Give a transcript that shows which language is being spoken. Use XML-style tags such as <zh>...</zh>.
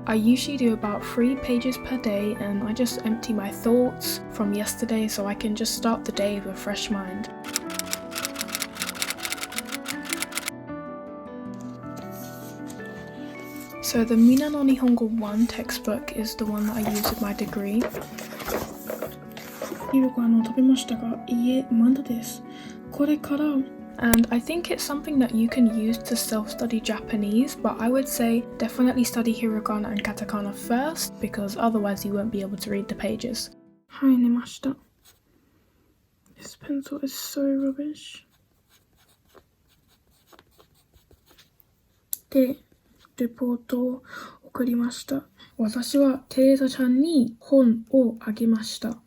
<en>I usually do about 3 pages per day, and I just empty my thoughts from yesterday so I can just start the day with a fresh mind. So the Minna no Nihongo 1 textbook is the one that I use with my degree.</en> <ja>昼ご飯を食べましたが、いいえ、まだです。これから</ja> <en>And I think it's something that you can use to self-study Japanese, but I would say definitely study hiragana and katakana first, because otherwise you won't be able to read the pages.</en> <ja>はい、寝ました。</ja> <en>This pencil is so rubbish.</en> <ja>で、レポートを送りました。私はテレサちゃんに本をあげました。</ja>